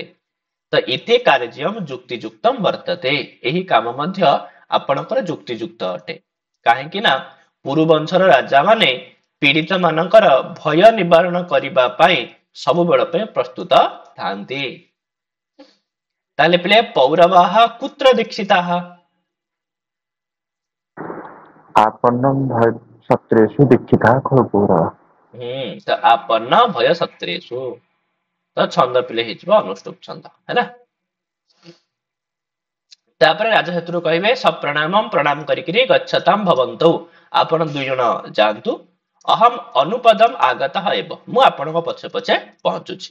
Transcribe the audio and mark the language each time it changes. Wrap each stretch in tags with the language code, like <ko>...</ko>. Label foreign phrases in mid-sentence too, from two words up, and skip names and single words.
<or>ତ</or> <sa>ଇତି କାର୍ଯ୍ୟମ୍ ଯୁକ୍ତିଯୁକ୍ତମ୍ ବର୍ତ୍ତତେ,</sa> <or>ଏହି କାମ ମଧ୍ୟ ଆପଣଙ୍କର ଯୁକ୍ତିଯୁକ୍ତ ଅଟେ, କାହିଁକି ନା ପୁରୁବଂଶର ରାଜା ମାନେ ପୀଡ଼ିତ ମାନଙ୍କର ଭୟ ନିବାରଣ କରିବା ପାଇଁ ସବୁବେଳ ପାଇଁ ପ୍ରସ୍ତୁତ ଥାନ୍ତି। ତାହେଲେ ପିଲେ</or> <sa>ପୌରବାଃ କୁତ୍ର ଦୀକ୍ଷିତାଃ, आपन्नं भय सत्रेषु दीक्षिताः खलु पौरवाः।</sa> <or>ତ</or> <sa>ଆପନ୍ନ ଭୟ ସତ୍ରେଷୁ,</sa> <or>ତ ଛନ୍ଦ ପିଲେ ହେଇଯିବ ଅନୁଷ୍ଠୁପ ଛନ୍ଦ ହେଲା। ତାପରେ ରାଜା ସେଥିରୁ କହିବେ ସପ୍ରଣାମମ୍, ପ୍ରଣାମ କରିକିରି</or> <sa>ଗଚ୍ଛତାମ୍ ଭବନ୍ତୁ,</sa> <or>ଆପଣ ଦୁଇ ଜଣ ଯାଆନ୍ତୁ,</or> <sa>ଅହମ୍ ଅନୁପଦମ୍ ଆଗତଃ ଏବ,</sa> <or>ମୁଁ ଆପଣଙ୍କ ପଛେ ପଛେ ପହଞ୍ଚୁଛି।</or>